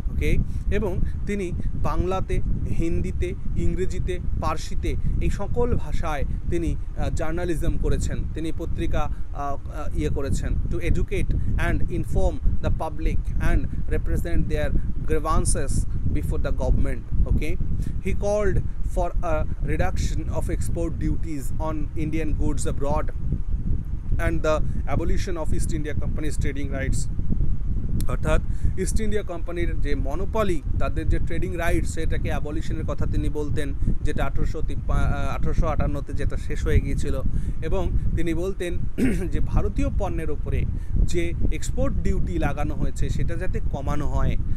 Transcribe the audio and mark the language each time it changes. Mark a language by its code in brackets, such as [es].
[bn] ওকে, এবং তিনি বাংলাতে, হিন্দিতে, ইংরেজিতে, পার্সিতে এই সকল ভাষায় তিনি জার্নালিজম করেছেন, তিনি পত্রিকা করেছেন। [en] To educate and inform the public and represent their grievances before the government. Okay, he called for a reduction of export duties on Indian goods abroad and the abolition of East India Company's trading rights. [bn] অর্থাৎ east India কোম্পানির যে monopoly, তাদের যে trading rights, সেটাকে অ্যাবলিশনের কথা তিনি বলতেন, যেটা 1858-তে যেটা শেষ হয়ে গিয়েছিল। এবং তিনি বলতেন যে ভারতীয় পণ্যের ওপরে যে এক্সপোর্ট ডিউটি লাগানো হয়েছে সেটা যাতে কমানো হয়।